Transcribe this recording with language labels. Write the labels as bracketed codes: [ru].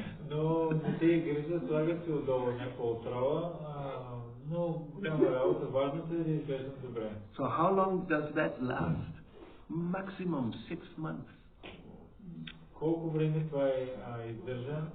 [bg] Но не се грижа, слагат си отдолу някаква отрова, но голяма работа, важното е да изглеждам добре. [en] So how long does that last? Maximum 6 months. [bg] Колко време това издържа?